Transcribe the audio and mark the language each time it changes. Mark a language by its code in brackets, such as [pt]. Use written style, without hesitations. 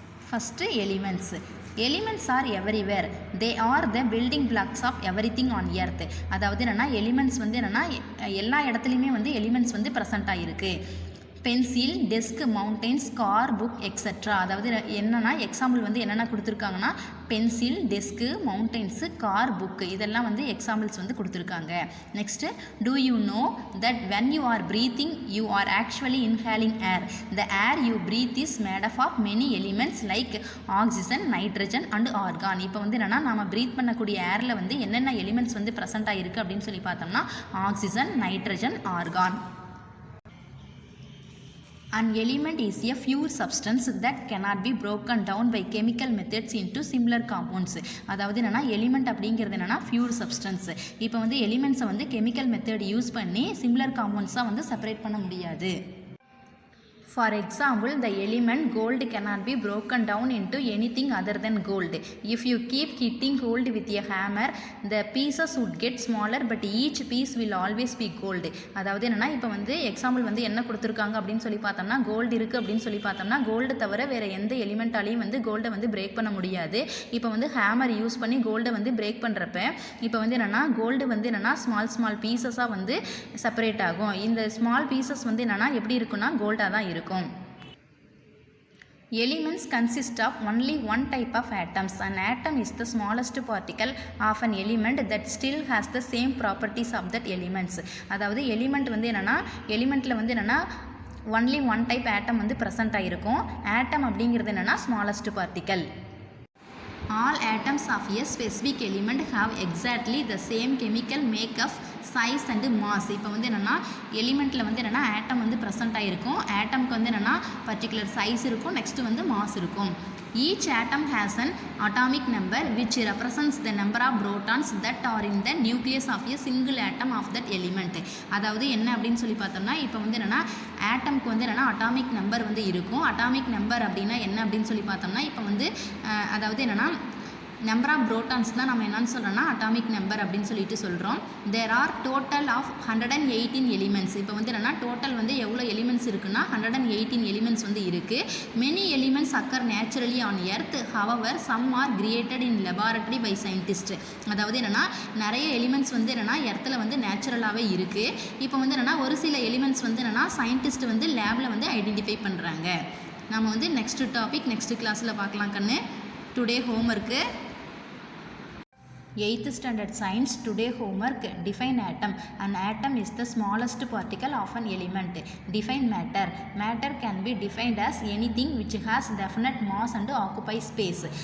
[en] First, elements. Elements are everywhere. They are the building blocks of everything on earth. [ta] அதாவது என்னென்னா elements வந்து என்னென்னா எல்லா இடத்துலையுமே வந்து எலிமெண்ட்ஸ் வந்து ப்ரெசென்ட் ஆகிருக்கு. Pencil, desk, mountains, car, book etcetera. அதாவது என்னென்னா எக்ஸாம்பிள் வந்து என்னென்ன கொடுத்துருக்காங்கன்னா பென்சில், டெஸ்க்கு, மவுண்டெயின்ஸு, கார், புக்கு இதெல்லாம் வந்து எக்ஸாம்பிள்ஸ் வந்து கொடுத்துருக்காங்க. [en] Next, do you know that when you are breathing you are actually inhaling air. The air you breathe is made of many elements like oxygen, nitrogen and argon. [ta] இப்போ வந்து என்னென்னா நம்ம breath பண்ணக்கூடிய ஏரில் வந்து என்னென்ன எலிமெண்ட்ஸ் வந்து ப்ரெசென்ட் ஆகிருக்கு அப்படின்னு சொல்லி பார்த்தோம்னா oxygen, nitrogen, argon. [en] An element is a pure substance that cannot be broken down by chemical methods into similar compounds. [ta] அதாவது என்னென்னா எலிமெண்ட் அப்படிங்கிறது என்னென்னா பியூர் சப்ஸ்டன்ஸ். இப்போ வந்து எலிமெண்ட்ஸை வந்து கெமிக்கல் மெத்தட் யூஸ் பண்ணி சிமிலர் காம்பவுண்ட்ஸாக வந்து செப்பரேட் பண்ண முடியாது. [en] For example, the element gold cannot be broken down into anything other than gold. If you keep hitting gold with a hammer, the pieces would get smaller, but each piece will always be gold. [ta] அதாவது என்னென்னா இப்போ வந்து example வந்து என்ன கொடுத்துருக்காங்க அப்படின்னு சொல்லி பார்த்தோம்னா கோல்டு இருக்குது அப்படின்னு சொல்லி பார்த்தோம்னா கோல்டு தவிர வேறு எந்த எலிமெண்ட்டாலையும் வந்து கோல்டை வந்து பிரேக் பண்ண முடியாது. இப்போ வந்து ஹேமர் யூஸ் பண்ணி கோல்டை வந்து பிரேக் பண்ணுறப்ப இப்போ வந்து என்னென்னா கோல்டு வந்து என்னென்னா ஸ்மால் பீசஸாக வந்து செப்பரேட் ஆகும். இந்த ஸ்மால் பீசஸ் வந்து என்னென்னா எப்படி இருக்குன்னா கோல்டாக தான் இருக்கும். [en] Elements consist of only one type of atoms. An atom is the smallest particle of an element that still has the same properties of that elements. [ta] அதாவது எலிமெண்ட் வந்து என்னென்னா எலிமெண்ட்டில் வந்து என்னென்னா ஒன்லி ஒன் டைப் ஆட்டம் வந்து ப்ரெசென்ட் ஆகிருக்கும். ஆட்டம் அப்படிங்கிறது என்னென்னா smallest particle. [en] All atoms of a specific element have exactly the same chemical makeup, size and mass. [ta] இப்போ வந்து என்னென்னா எலிமெண்ட்டில் வந்து என்னென்னா ஆட்டம் வந்து ப்ரெசென்ட் ஆகிருக்கும். ஆட்டம்க்கு வந்து என்னென்னா பர்டிகுலர் சைஸ் இருக்கும், நெக்ஸ்ட்டு வந்து மாஸ் இருக்கும். [en] Each atom has an atomic number which represents the number of protons that are in the nucleus of a single atom of that element. [ta] அதாவது என்ன அப்படின்னு சொல்லி பார்த்தோம்னா இப்போ வந்து என்னென்னா ஆட்டம்க்கு வந்து என்னென்னா அட்டாமிக் நம்பர் வந்து இருக்கும். அட்டாமிக் நம்பர் அப்படின்னா என்ன அப்படின்னு சொல்லி பார்த்தோம்னா இப்போ வந்து அதாவது என்னென்னா நம்பர் ஆஃப் புரோட்டான்ஸ் தான் நம்ம என்னன்னு சொல்கிறோன்னா அட்டாமிக் நம்பர் அப்படின்னு சொல்லிட்டு சொல்கிறோம். [en] There are total of 118 elements. [ta] இப்போ வந்து என்னென்னா டோட்டல் வந்து எவ்வளோ எலிமெண்ட்ஸ் இருக்குன்னா 118 எலிமெண்ட்ஸ் வந்து இருக்குது. [en] Many elements occur naturally on earth, however some are created in laboratory by scientist. [ta] அதாவது என்னென்னா நிறைய எலிமெண்ட்ஸ் வந்து என்னென்னா எர்த்தில் வந்து நேச்சுரலாகவே இருக்குது. இப்போ வந்து என்னென்னா ஒரு சில எலிமெண்ட்ஸ் வந்து என்னென்னா சயின்டிஸ்ட் வந்து லேபில் வந்து ஐடென்டிஃபை பண்ணுறாங்க. நம்ம வந்து நெக்ஸ்ட் டாபிக் நெக்ஸ்ட் கிளாஸில் பார்க்கலாம் கண்ணு. [en] Today homework 8th standard science. Today homework, define atom. An atom is the smallest particle of an element. Define matter. Matter can be defined as anything which has definite mass and occupies space.